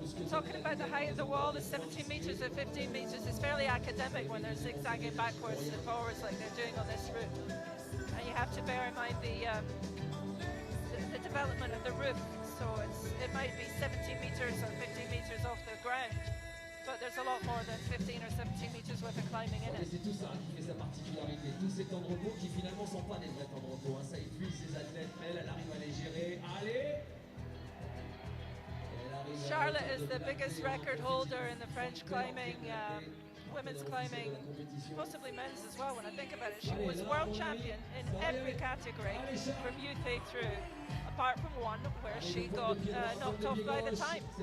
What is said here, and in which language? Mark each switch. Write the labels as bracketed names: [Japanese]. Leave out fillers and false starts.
[English] Talking about the height of the wall, the 17 meters or 15 meters is fairly academic when they're zigzagging backwards and forwards like they're doing on this route. And you have to bear in mind the development of the roof. So it might be 17 meters or 15 meters off the ground, but there's a lot more than 15 or 17 meters worth of climbing in it. [French] C'est tout ça qui fait sa particularité, tous ces temps de repos qui finalement sont pas des vrais temps de repos, hein. Ça épuise ses athlètes, mais elle arrive à les gérer. Allez! [English] Charlotte is the biggest record holder in the French climbing, women's climbing, possibly men's as well when I think about it. She was world champion in every category from youth A through, apart from one where she got knocked off by the time.